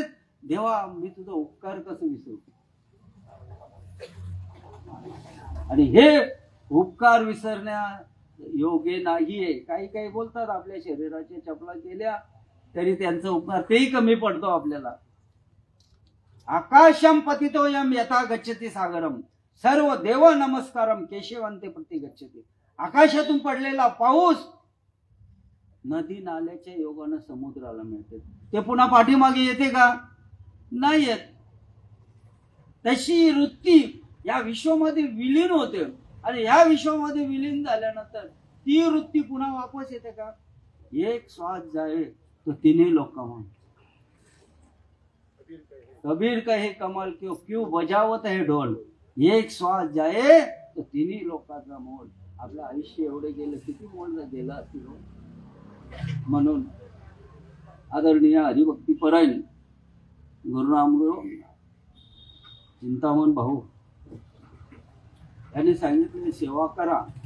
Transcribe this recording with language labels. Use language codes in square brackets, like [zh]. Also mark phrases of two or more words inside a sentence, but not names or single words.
[mr] देवा मी तुझा उपकार कसं विसरू? आणि हे उपकार विसरण्या योग्य नाहीये. काही काही बोलतात आपल्या शरीराच्या चपला केल्या तरी त्यांचा उपकार तेही कमी पडतो आपल्याला. [sa] आकाशम पतितोयम यथा गच्छति सागरम सर्व देव नमस्कारम केशवंते प्रति गच्छति. [mr] आकाशातून पडलेला पाऊस नदी नाल्याच्या योगानं समुद्राला मिळते. ते पुन्हा पाठीमागे येते का? नाही येत. तशी वृत्ती या विश्वामध्ये विलीन होते आणि या विश्वामध्ये विलीन झाल्यानंतर ती वृत्ती पुन्हा वापस येते का? [hi] एक श्वास जाए तो तिन्ही लोक कमाल. कबीर कहे कमाल क्यों क्यों बजावत है ढोल. एक श्वास जाए तो [mr] तिन्ही लोकांचा मोल. आपलं आयुष्य एवढे गेलं, किती मोल गेला असेल. म्हणून आदरणीय हरिभक्ती परायण गुरुरामगुरु चिंतामण भाऊ यांनी सांगितलं सेवा करा.